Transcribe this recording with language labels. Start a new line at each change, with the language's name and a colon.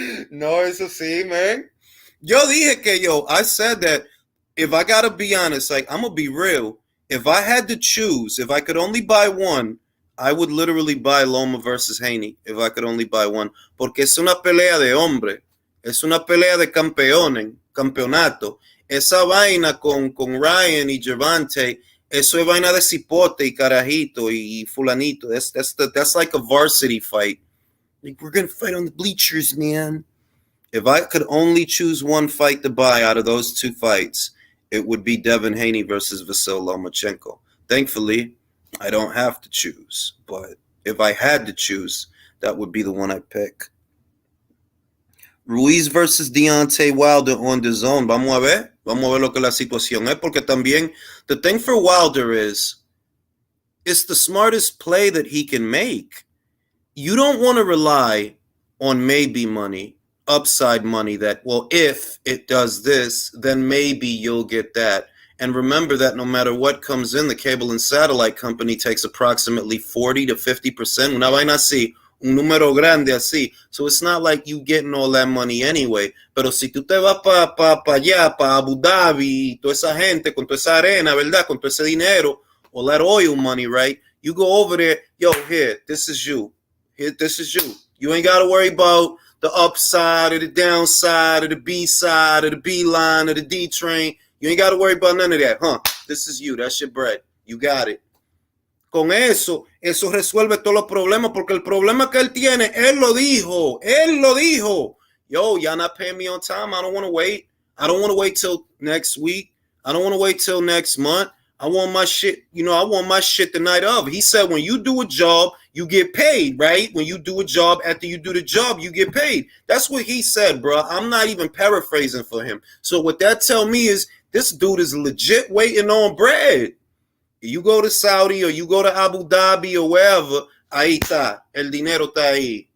Spanish: No, eso sí,
English: man.
Spanish: Yo dije que
English: I said that if I gotta be honest, like, I'm gonna be real. If I had to choose, if I could only buy one, I would literally buy Loma versus Haney if I could only buy one.
Spanish: Porque es una pelea de hombre. Es una pelea de campeonato. Esa vaina con Ryan y Gervonta, eso es vaina de cipote y carajito y fulanito.
English: That's like a varsity fight. Like, we're going to fight on the bleachers, man. If I could only choose one fight to buy out of those two fights, it would be Devin Haney versus Vasyl Lomachenko. Thankfully, I don't have to choose. But if I had to choose, that would be the one I'd pick. Ruiz versus Deontay Wilder on the zone.
Spanish: Vamos a ver lo que la situación es. Porque también,
English: the thing for Wilder is, it's the smartest play that he can make. You don't want to rely on maybe money, upside money that, well, if it does this, then maybe you'll get that. And remember that no matter what comes in, the cable and satellite company takes approximately 40 to 50%.
Spanish: Una vaina así, un número grande así.
English: So it's not like you getting all that money anyway.
Spanish: Pero si tú te vas para allá, para Abu Dhabi, toda esa gente, con toda esa arena, ¿verdad? Con todo ese dinero,
English: all that oil money, right? You go over there, yo, here, this is you. Here, this is you. You ain't got to worry about the upside or the downside or the B side or the B line or the D train. You ain't got to worry about none of that, huh? This is you. That's your bread. You got it.
Spanish: Con eso resuelve todos los problemas, porque el problema que él tiene, él lo dijo.
English: Yo, y'all not paying me on time. I don't want to wait. I don't want to wait till next week. I don't want to wait till next month. I want my shit, I want my shit the night of. He said, when you do a job, you get paid, right? When you do a job, after you do the job, you get paid. That's what he said, bro. I'm not even paraphrasing for him. So what that tell me is this dude is legit waiting on bread. You go to Saudi or you go to Abu Dhabi or wherever,
Spanish: ahí está, el dinero está ahí.